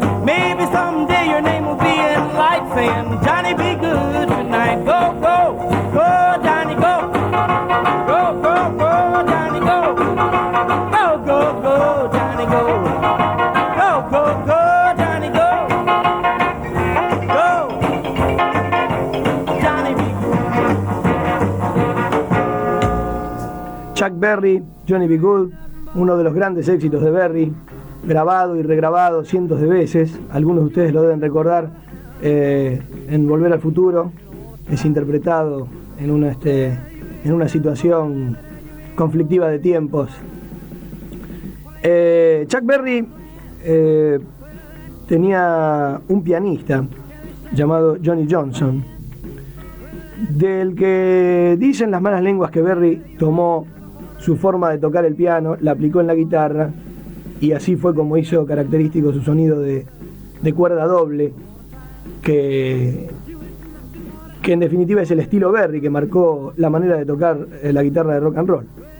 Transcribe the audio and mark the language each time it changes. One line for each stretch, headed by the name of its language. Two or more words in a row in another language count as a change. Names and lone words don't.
English: Maybe someday your name will be in lights saying, Johnny be good tonight. Go, go, go, Johnny, go. Go, go, go, Johnny, go. Go, go, go, Johnny, go. Go, go, go, Johnny, go. Go, Johnny be good.
Spanish: Chuck Berry, Johnny B. Good, uno de los grandes éxitos de Berry, grabado y regrabado cientos de veces. Algunos de ustedes lo deben recordar en Volver al Futuro. Es interpretado en una situación conflictiva de tiempos. Chuck Berry tenía un pianista llamado Johnny Johnson, del que dicen las malas lenguas que Berry tomó su forma de tocar el piano, la aplicó en la guitarra y así fue como hizo característico su sonido de cuerda doble, que en definitiva es el estilo Berry que marcó la manera de tocar la guitarra de
English: rock and roll.